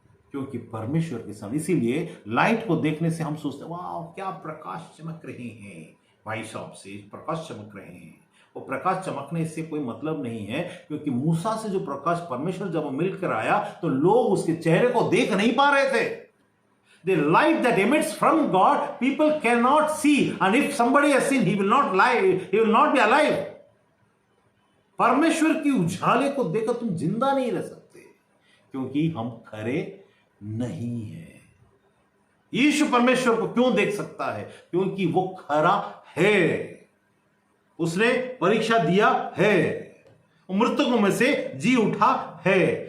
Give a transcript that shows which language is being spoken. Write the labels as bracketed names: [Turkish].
[Hindi] क्योंकि परमेश्वर के सामने, इसीलिए लाइट को देखने से हम सोचते हैं वाह क्या प्रकाश चमक रहे हैं, भाई साहब से प्रकाश चमक रहे हैं, वो प्रकाश चमकने से कोई मतलब नहीं है, क्योंकि मूसा से जो प्रकाश परमेश्वर जब वो मिलकर आया तो लोग उसके चेहरे को देख नहीं पा रहे थे. [English] The light that emits from God, people cannot see, and if somebody has seen, he will not lie, he will not be alive. [Hindi] परमेश्वर की उजाले को देखकर तुम जिंदा नहीं रह सकते, क्योंकि हम खरे नहीं हैं. यीशु परमेश्वर को क्यों देख सकता है? क्योंकि वो खरा है, उसने परीक्षा दिया है, मृतकों में से जी उठा है.